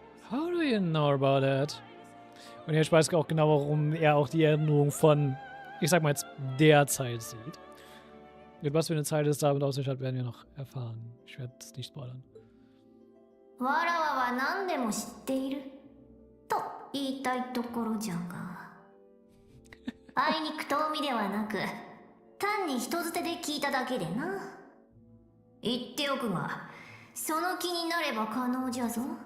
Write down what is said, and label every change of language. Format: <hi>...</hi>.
<en>How do you know about that?</en> <de>Und jetzt weiß ich auch genau, warum er auch die Erinnerung von, ich sag mal jetzt, der Zeit sieht. Mit was für eine Zeit es damit auf sich hat, werden wir noch erfahren. Ich werde es nicht spoilern.</de> <ja>わらわは何でも知っていると言いたいところじゃがあいにく遠見ではなく単に人づてで聞いただけでな。言っておくがその気になれば可能じゃぞ。</ja>